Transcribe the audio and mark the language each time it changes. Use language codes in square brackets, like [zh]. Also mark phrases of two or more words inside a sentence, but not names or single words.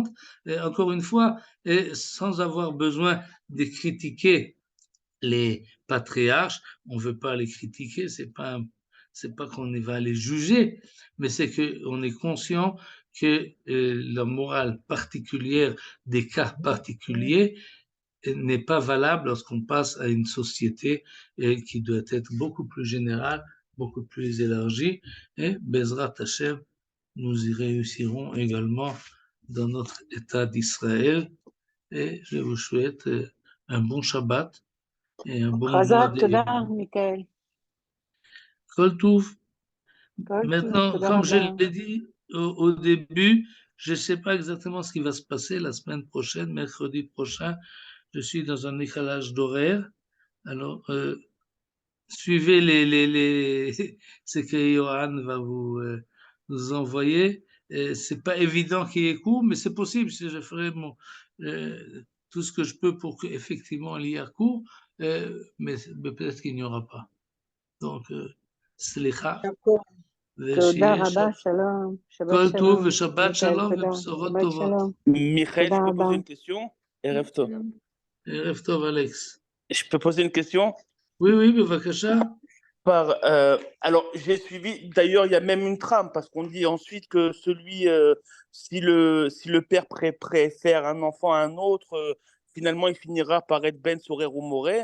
[fr] Et encore une fois, et sans avoir besoin de critiquer les patriarches, on ne veut pas les critiquer, c'est pas qu'on va les juger, mais c'est qu'on est conscient que la morale particulière des cas particuliers n'est pas valable lorsqu'on passe à une société qui doit être beaucoup plus générale, beaucoup plus élargie. Et [he] בעזרת השם, [fr] nous y réussirons également dans notre État d'Israël. Et je vous souhaite un bon Shabbat et un bon mois [he] חזק, תודה, [fr] d'événements. [he] מיכאל. כל טוב. כל טוב, [fr] Maintenant, [he] תודה [fr] comme je [he] רבה. [fr] l'ai dit au début, je ne sais pas exactement ce qui va se passer la semaine prochaine, mercredi prochain. Je suis dans un décalage d'horaire. Alors, suivez ce que Johan va nous envoyer. C'est pas évident qu'il y ait cours, mais c'est possible. Si je ferai tout ce que je peux pour qu'effectivement il y ait cours, mais peut-être qu'il n'y aura pas. Donc, [he] סליחה. תודה רבה, שלום. שבת כל טוב שלום. ושבת מיכאל, שלום תודה. ובשורות שבת טובות. שלום. [fr] Michael, je [he] תודה [fr] peux [he] רבה. [fr] poser une question? [he] ערב טוב. ערב טוב, אלכס. [fr] Je peux poser une question? Oui, oui, בבקשה. Alors, j'ai suivi, d'ailleurs, il y a même une trame, parce qu'on dit ensuite que si le père préfère un enfant à un autre, finalement, il finira par être [he] בן סורר [fr] ou Moré.